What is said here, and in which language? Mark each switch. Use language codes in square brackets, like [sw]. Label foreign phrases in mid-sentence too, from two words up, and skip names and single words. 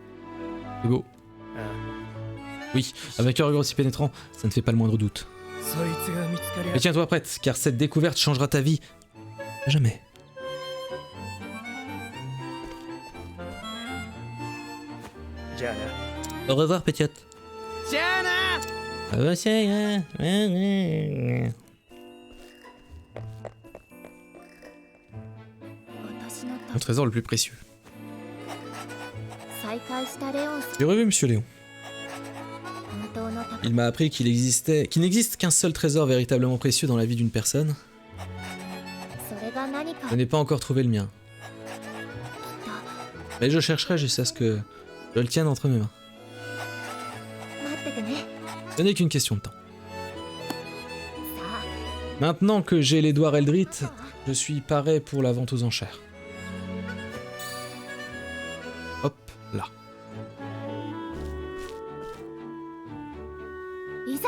[fr] C'est beau. あ Oui, avec un regard aussi pénétrant, ça ne fait pas le moindre doute. [ja] そいつが見つかりゃ [fr] Mais tiens-toi prête, car cette découverte changera ta vie. À jamais. [ja] じゃあな [fr] Au revoir, petite. [ja] じゃあな [fr] Au revoir. [ja] 私の [fr] Mon trésor le plus précieux. [ja] 再会したレオンさん [fr] J'ai revu Monsieur Léon. [ja] 本当の宝 [fr] Il m'a appris qu'il n'existe qu'un seul trésor véritablement précieux dans la vie d'une personne. [ja] それが何か [fr] Je n'ai pas encore trouvé le mien. [ja] きっと [fr] Mais je chercherai jusqu'à ce que je le tienne entre mes mains. [ja] 待っててね [fr] Ce n'est qu'une question de temps. [ja] さあ [fr] Maintenant que j'ai les doigts Eldritch, je suis paré pour la vente aux enchères. Hop, là. [ja] いざ